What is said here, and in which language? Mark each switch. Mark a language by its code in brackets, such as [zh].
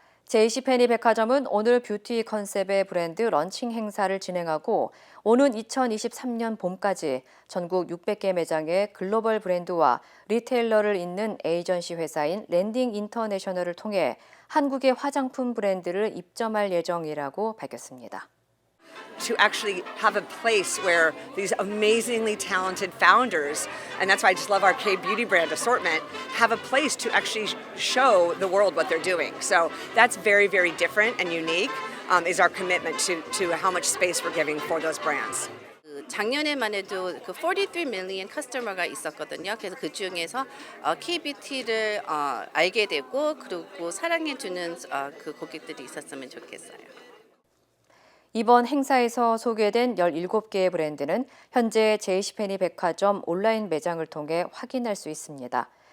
[ko] JC페니 백화점은 오늘 뷰티 컨셉의 브랜드 런칭 행사를 진행하고 오는 2023년 봄까지 전국 600개 매장의 글로벌 브랜드와 리테일러를 잇는 에이전시 회사인 랜딩 인터내셔널을 통해 한국의 화장품 브랜드를 입점할 예정이라고 밝혔습니다. [en] To actually have a place where these amazingly talented founders, and that's why I just love our K-beauty brand assortment, have a place to actually show the world what they're doing. So that's very, very different and unique, is our commitment to how much space we're giving for those brands. [ko] 작년에만 해도 그 [en] 43 million [ko] 커스터머가 있었거든요. 그래서 그 중에서 K-뷰티를 알게 되고 그리고 사랑해주는 그 고객들이 있었으면 좋겠어요. 이번 행사에서 소개된 17개의 브랜드는 현재 JC페니 백화점 온라인 매장을 통해 확인할 수 있습니다.